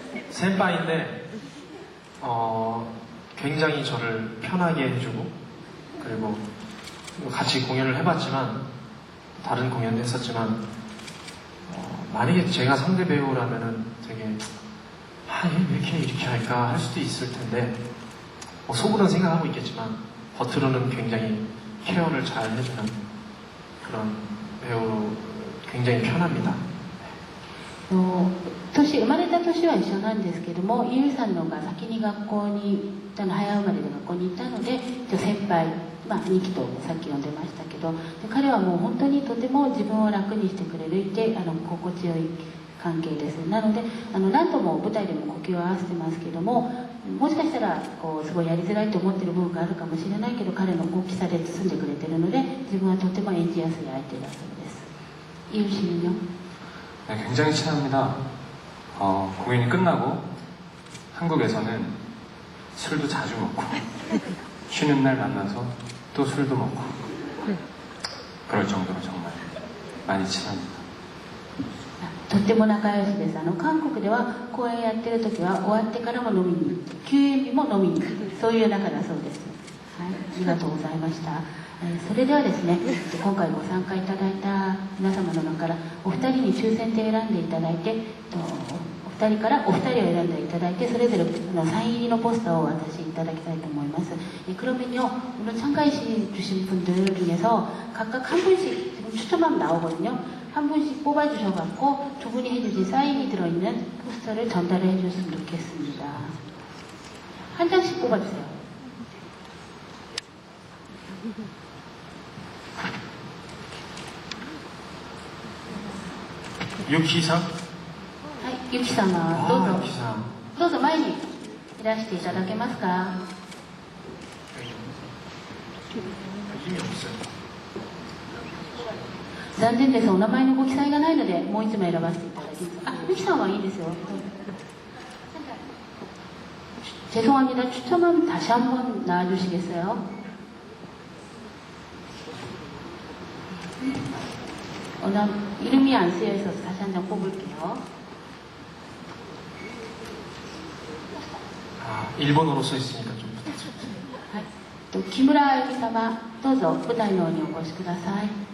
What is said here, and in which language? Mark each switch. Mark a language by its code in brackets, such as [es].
[ko] 센파이인데 굉장히 저를 편하게 해주고, 그리고 같이 공연을 해봤지만 다른 공연도 했었지만 만약에 제가 상대 배우라면은 되게 왜 이렇게 할까 할 수도 있을 텐데 속으로는 생각하고 있겠지만 겉으로는 굉장히 케어를 잘 해주는 그런 배우 굉장히 편합니다. [ja] 生まれた年は一緒なんですけども、ゆうさんのが先に学校に行ったの、早生まれで学校に行ったので、先輩、2期とさっき呼んでましたけど、で彼はもう本当にとても自分を楽にしてくれるって心地よい関係です。なので何度も舞台でも呼吸を合わせてますけども、もしかしたらすごいやりづらいと思ってる部分があるかもしれないけど、彼の大きさで包んでくれてるので、自分はとても演じやすい相手だそうです。ゆうしんよ。 [ko] 네, 굉장히 친합니다. 공연이 끝나고 한국에서는 술도 자주 먹고 쉬는 날 만나서 또 술도 먹고 그럴 정도로 정말 많이 친합니다. [ja] とっても仲良しです。韓国では公演やってる時は終わってからも飲みに行って、休演日も飲みに行く、そういう仲だそうです。はい、ありがとうございました。それではですね、今回ご参加いただいた皆様の中からお二人に抽選で選んでいただいて、お二人からお二人を選んでいただいて、それぞれサイン入りのポスターをお渡しいただきたいと思います。 [ko] 그러면요, 오늘 참가해 주신 분들 중에서 각각 한 분씩 지금 추첨하면 나오거든요. 한 분씩 뽑아주셔갖고 두 분이 해주신 사인이 들어있는 포스터를 전달을 해주셨으면 좋겠습니다. 한 장씩 뽑아주세요. 유키상? [ja] はい、ゆき様、どうぞ。 [ko] 유키상. [ja] どうぞ前にいらしていただけますか。 [ko] 힘이 없어요. [ja] 残念です。お名前のご記載がないので、もう一枚選ばせていただきます。あ、ゆきさんはいいですよ。 [ko] 죄송합니다. 추첨하면 다시 한번 나와주시겠어요? 이름이 안 쓰여 있어서 다시 한 장 뽑을게요. 일본어로 써 있으니까 좀 부탁드립니다. [ja] と木村あゆみ様、どうぞ舞台の方にお越しください。